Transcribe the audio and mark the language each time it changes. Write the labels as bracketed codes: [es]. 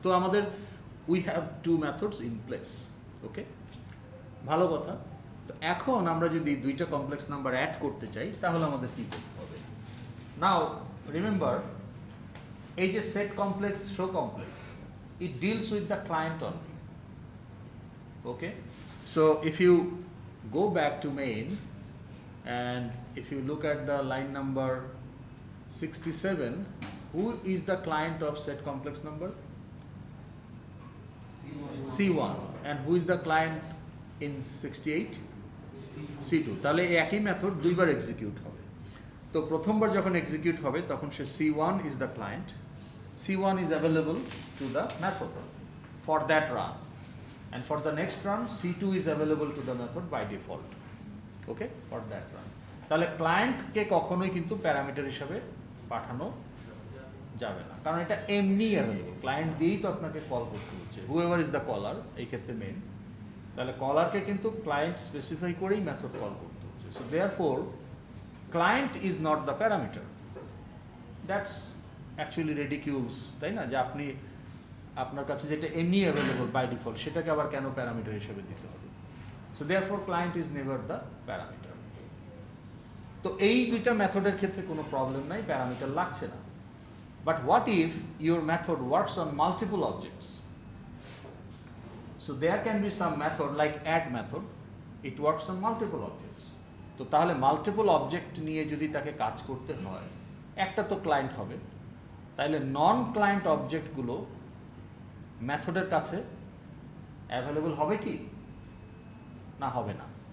[bn] তো আমাদের [en] We have 2 methods in place. Okay, [bn] ভালো কথা। তো এখন আমরা যদি 2টা কমপ্লেক্স নাম্বার অ্যাড করতে চাই তাহলে আমাদের কি করতে হবে? [en] now remember, [bn] এই যে [en] Set complex, show complex, it deals with the client only. Okay, so if you go back to main and if you look at the line number 67, who is the client of set complex number? C1. And who is the client in 68? C2. [bn] তাহলে এই একই method দুইবার execute হবে। তো প্রথমবার যখন execute হবে তখন সে [en] C1 is the client, C1 is available to the method for that run, and for the next run C2 is available to the method by default. Okay, for that run. [bn] তাহলে ক্লায়েন্টকে কখনোই কিন্তু parameter হিসাবে পাঠানো যাবে না, কারণ এটা এমনি অ্যাভেলেবল, ক্লায়েন্ট দিয়েই তো আপনাকে কল করতে হচ্ছে, [en] whoever is the caller, [bn] এই ক্ষেত্রে মেন। তাহলে কলারকে কিন্তু ক্লায়েন্ট স্পেসিফাই করেই মেথড কল করতে হচ্ছে। [en] So therefore client is not the parameter. That's actually ridiculous, [bn] তাই না, যে আপনি আপনার কাছে যেটা এমনি [en] available by default, [bn] সেটাকে আবার কেন প্যারামিটার হিসেবে দিতে হবে? [en] So therefore client is never the parameter. [bn] তো এই দুইটা মেথডের ক্ষেত্রে কোনো প্রবলেম নাই, প্যারামিটার লাগছে না। [en] But what if your method works on multiple objects? So there can be some method like add method, it works on multiple objects. [bn] তো তাহলে মাল্টিপল অবজেক্ট নিয়ে যদি তাকে কাজ করতে হয়, একটা তো ক্লায়েন্ট হবে, তাহলে নন ক্লায়েন্ট অবজেক্টগুলো মেথডের কাছে অ্যাভেলেবল হবে কি? না হবে না।